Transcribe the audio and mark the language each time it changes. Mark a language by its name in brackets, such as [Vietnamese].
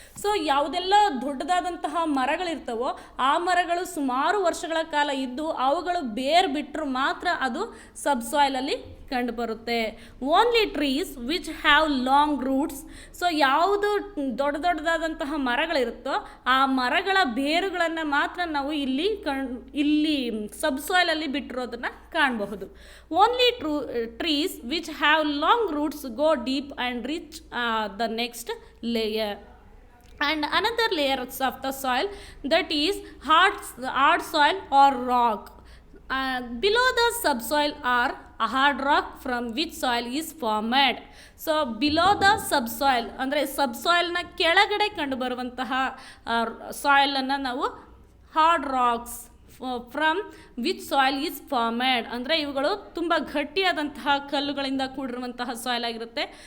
[Kannada] So ಯಾವುದೆಲ್ಲ ದೊಡ್ಡದಾದಂತಹ ಮರಗಳಿರ್ತವೋ ಆ ಮರಗಳು ಸುಮಾರು ವರ್ಷಗಳ ಕಾಲ ಇದ್ದು ಅವುಗಳು ಬೇರು ಬಿಟ್ಟರು ಮಾತ್ರ ಅದು ಸಬ್ ಸಾಯಿಲಲ್ಲಿ ಕಂಡುಬರುತ್ತೆ. [English] Only trees which have long roots. [Kannada] So ಯಾವುದು ದೊಡ್ಡದಾದಂತಹ ಮರಗಳಿರುತ್ತೋ ಆ ಮರಗಳ ಬೇರುಗಳನ್ನು ಮಾತ್ರ ನಾವು ಇಲ್ಲಿ ಸಬ್ ಸಾಯಿಲಲ್ಲಿ ಬಿಟ್ಟಿರೋದನ್ನು ಕಾಣಬಹುದು. [English] Only trees which have long roots go deep and reach the next layer. And another layer of the soil that is hard soil or rock. Below the subsoil are a hard rock from which soil is formed. So below the subsoil [Kannada] ಅಂದರೆ ಸಬ್ಸಾಯಿಲ್ನ ಕೆಳಗಡೆ ಕಂಡುಬರುವಂತಹ ಸಾಯಿಲನ್ನು ನಾವು [English] Hard rocks from which soil is formed. [Kannada] ಅಂದರೆ ಇವುಗಳು ತುಂಬ ಗಟ್ಟಿಯಾದಂತಹ ಕಲ್ಲುಗಳಿಂದ ಕೂಡಿರುವಂತಹ soil ಆಗಿರುತ್ತೆ.